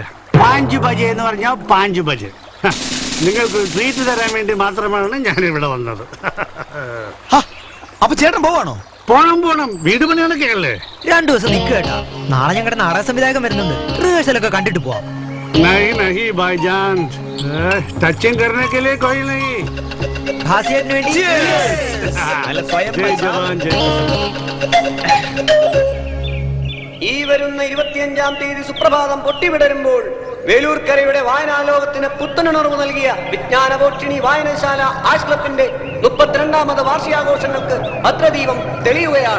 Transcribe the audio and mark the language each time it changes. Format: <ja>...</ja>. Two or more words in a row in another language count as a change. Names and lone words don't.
<ml>5 ബജെ എന്ന് പറഞ്ഞാൽ 5 ബജെ. നിങ്ങൾക്ക് ട്രീറ്റ് തരാൻ വേണ്ടി മാത്രമാണ് ഞാൻ ഇവിടെ വന്നത്. അപ്പൊ ചേട്ടൻ പോവാണോ? പോണം. വീട് പണികളൊക്കെ അല്ലേ. 2 ദിവസം നിൽക്കുക കേട്ടാ. നാളെ ഞങ്ങളുടെ നാടക സംവിധായകൻ വരുന്നുണ്ട്. റിഹേഴ്സലൊക്കെ കണ്ടിട്ട് പോവാം.</ml> <hi>नहीं भाईजान, टचिंग करने के लिए कोई नहीं.</hi> <ml>ഹാസ്യത്തിന് വേണ്ടി</ml> <hi>जय जवान जय.</hi> <ml>ഈ വരുന്ന 25-ാം തീയതി സുപ്രഭാതം പൊട്ടിവിടരുമ്പോൾ വേലൂർക്കരയുടെ വായനാലോകത്തിന് പുത്തനുണർവ് നൽകിയ വിജ്ഞാനപോഷിണി വായനശാല ആർട്സ് ക്ലബിന്റെ 32ാമത് വാർഷികാഘോഷങ്ങൾക്ക് ഭദ്രദീപം തെളിയുകയാണ്.</ml>